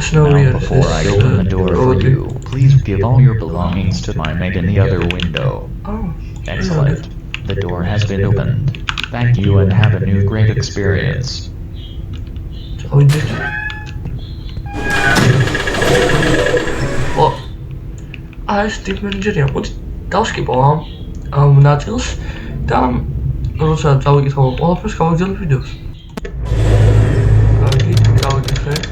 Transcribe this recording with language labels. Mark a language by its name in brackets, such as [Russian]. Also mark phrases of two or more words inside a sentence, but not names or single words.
[English] Now, before I open the door for you, please give all your belongings to my mate in the other window. Excellent. The door has been opened. Thank you and have a new great experience. [Georgian] Steve Manager-ია. მოდი დავსკიპო ამ ნაწილს და როცა დავიკითხო ყველაფერს გავაგზავნე ვიდეოს. კარგი, გავიკითხე.